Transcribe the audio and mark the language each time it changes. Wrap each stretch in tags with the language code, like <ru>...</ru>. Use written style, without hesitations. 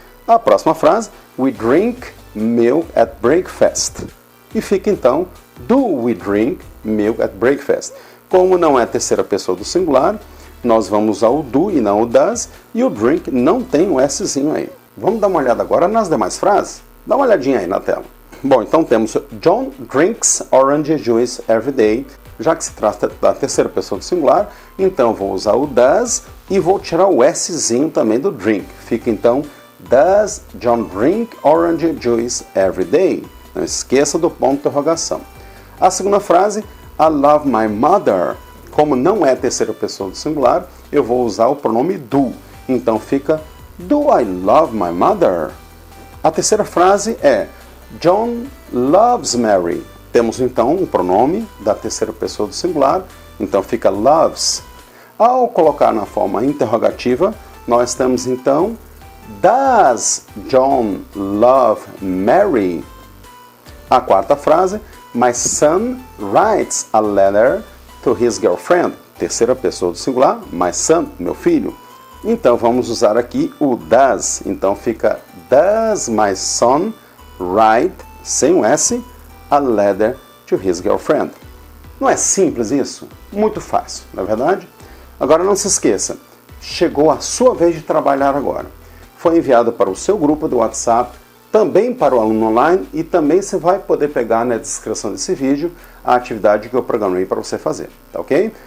<pt>A próxima frase,</pt> <en>we drink milk at breakfast.</en> <pt>E fica então,</pt> <en>do we drink milk at breakfast?</en> <pt>Como não é a terceira pessoa do singular, nós vamos usar o do e não o does, e o drink não tem o Szinho aí. Vamos dar uma olhada agora nas demais frases? Dá uma olhadinha aí na tela. Bom, então temos</pt> <en>John drinks orange juice every day.</en> <pt>Já que se trata da terceira pessoa do singular, então vou usar o does e vou tirar o Szinho também do drink. Fica então,</pt> <en>does John drink orange juice every day?</en> <pt>Não esqueça do ponto de interrogação. A segunda frase,</pt> <en>I love my mother.</en> <pt>Como não é a terceira pessoa do singular, eu vou usar o pronome do. Então fica,</pt> <en>do I love my mother?</en> <pt>A terceira frase é,</pt> <en>John loves Mary.</en> <pt>Temos então um pronome da terceira pessoa do singular, então fica loves. Ao colocar na forma interrogativa, nós temos então,</pt> <en>does John love Mary?</en> <pt>A quarta frase,</pt> <en>my son writes a letter to his girlfriend.</en> <pt>Terceira pessoa do singular,</pt> <en>my son,</en> <pt>meu filho. Então vamos usar aqui o does. Então fica,</pt> <en>does my son write,</en> <pt>sem o S,</pt> <en>a letter to his girlfriend.</en> <pt>Não é simples isso? Muito fácil, não é verdade? Agora não se esqueça, chegou a sua vez de trabalhar agora. Foi enviado para o seu grupo do WhatsApp, também para o aluno online, e também você vai poder pegar na descrição desse vídeo a atividade que eu programei para você fazer, tá ok?</pt>